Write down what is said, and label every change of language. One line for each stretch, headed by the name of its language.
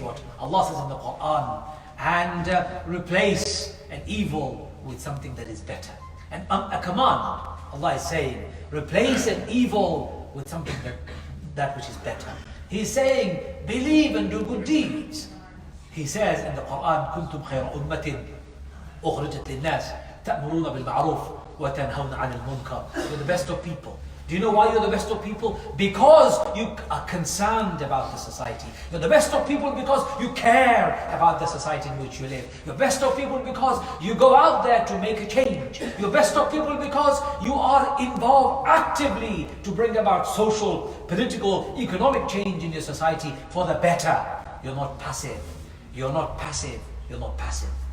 English: What Allah says in the Quran, and replace an evil with something that is better. And a command, Allah is saying, replace an evil with something that which is better. He's saying, believe and do good deeds. He says in the Quran,
Arabic: كنتم خير أمة أخرجت للناس تأمرون بالمعروف وتنهون عن المنكر.
English: You're the best of people. Do you know why you're the best of people? Because you are concerned about the society. You're the best of people because you care about the society in which you live. You're best of people because you go out there to make a change. You're best of people because you are involved actively to bring about social, political, economic change in your society for the better. You're not passive. You're not passive. You're not passive.